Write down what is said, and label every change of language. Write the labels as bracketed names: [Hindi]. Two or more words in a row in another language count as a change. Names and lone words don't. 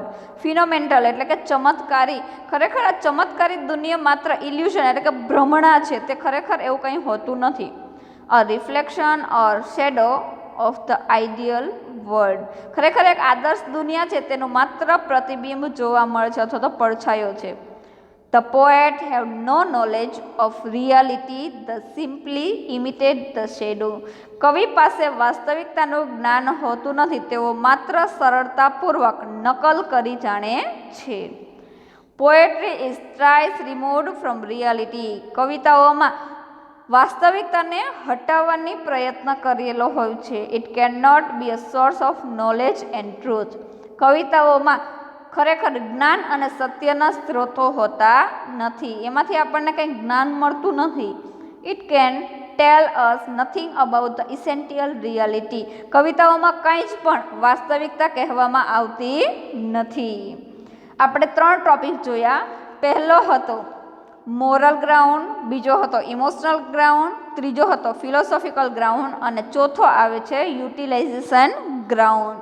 [Gujarati] ફિનોમેન્ટલ એટલે કે ચમત્કારી, ખરેખર આ ચમત્કારી દુનિયા માત્ર ઇલ્યુઝન એટલે કે ભ્રમણા છે, તે ખરેખર એવું કંઈ હોતું નથી. [English] a reflection or shadow of the ideal world. [Gujarati] ખરેખર એક આદર્શ દુનિયા છે તેનું માત્ર પ્રતિબિંબ જોવા મળે છે અથવા તો પડછાયો છે. [English] The poet have no knowledge of reality, they simply imitate the shadow. [Gujarati] કવિ પાસે વાસ્તવિકતાનું જ્ઞાન હોતું નથી, તેઓ માત્ર સરળતાપૂર્વક નકલ કરી જાણે છે. [English] Poetry is thrice removed from reality. [Gujarati] કવિતાઓમાં વાસ્તવિકતાને હટાવવાની પ્રયત્ન કરેલો હોય છે. [English] It cannot be a source of knowledge and truth. [Gujarati] કવિતાઓમાં ખરેખર જ્ઞાન અને સત્યના સ્ત્રોતો હોતા નથી, એમાંથી આપણને કંઈ જ્ઞાન મળતું નથી. [English] It can tell us nothing about the essential reality. [Gujarati] કવિતાઓમાં કંઈ જ પણ વાસ્તવિકતા કહેવામાં આવતી નથી. આપણે 3 ટોપિક જોયા. પહેલો હતો [English] moral ground, [Gujarati] બીજો હતો [English] emotional ground, [Gujarati] ત્રીજો હતો [English] philosophical ground [Gujarati] અને ચોથો આવે છે [English] utilization ground.